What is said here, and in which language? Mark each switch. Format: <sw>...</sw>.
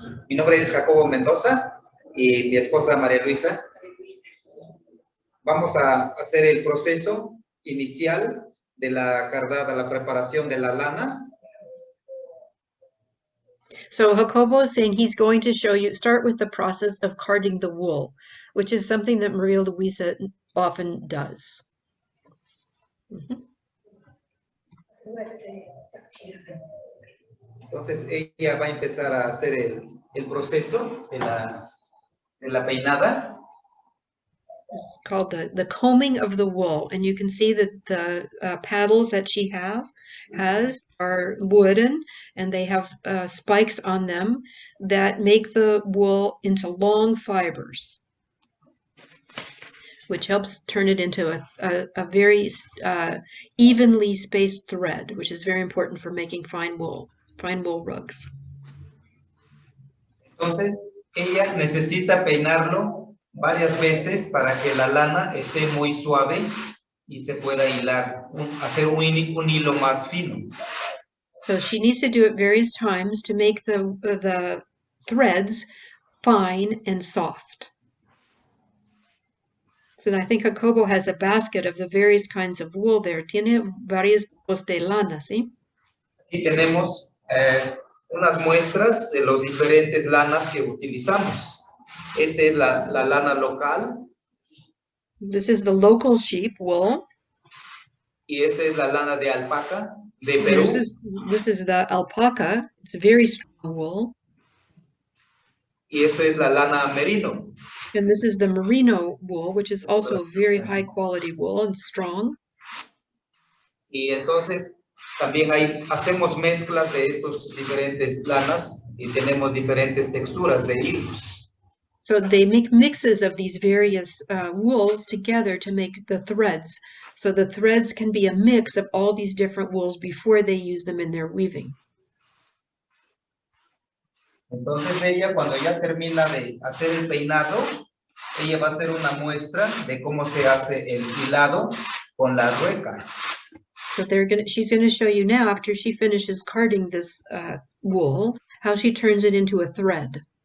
<es>Mi nombre es Jacobo Mendoza y mi esposa María Luisa. Vamos a hacer el proceso inicial de la cardada, la preparación de la lana.</es> <en>So Jacobo is saying he's going to show you, start with the process of carding the wool, which is something that Maria Luisa often does.</en> <es>Entonces ella va a empezar a hacer el proceso de la peinada.</es> <en>It's called the combing of the wool, and you can see that the paddles that she has are wooden, and they have spikes on them that make the wool into long fibers, which helps turn it into a very evenly spaced thread, which is very important for making fine wool rugs.</en> <es>Entonces ella necesita peinarlo varias veces para que la lana esté muy suave y se pueda hilar, hacer un hilo más fino.</es> <en>So she needs to do it various times to make the threads fine and soft. So I think Jacobo has a basket of the various kinds of wool there.</en> <es>Tiene varios tipos de lana, ¿sí? Aquí tenemos unas muestras de los diferentes lanas que utilizamos. Esta es la lana local.</es> <en>This is the local sheep wool.</en> <es>Y esta es la lana de alpaca de Perú.</es> <en>This is the alpaca. It's very strong wool.</en> <es>Y esto es la lana merino.</es> <en>And this is the merino wool, which is also very high quality wool and strong.</en> <es>Y entonces también hacemos mezclas de estos diferentes lanas y tenemos diferentes texturas de hilos.</es> <en>So they make mixes of these various wools together to make the threads. So the threads can be a mix of all these different wools before they use them in their weaving.</en> <es>Entonces ella, cuando ya termina de hacer el peinado, ella va a hacer una muestra de cómo se hace el hilado con la rueca.</es> <en>So she's going to show you now, after she finishes carding this wool, how she turns it into a thread.</en>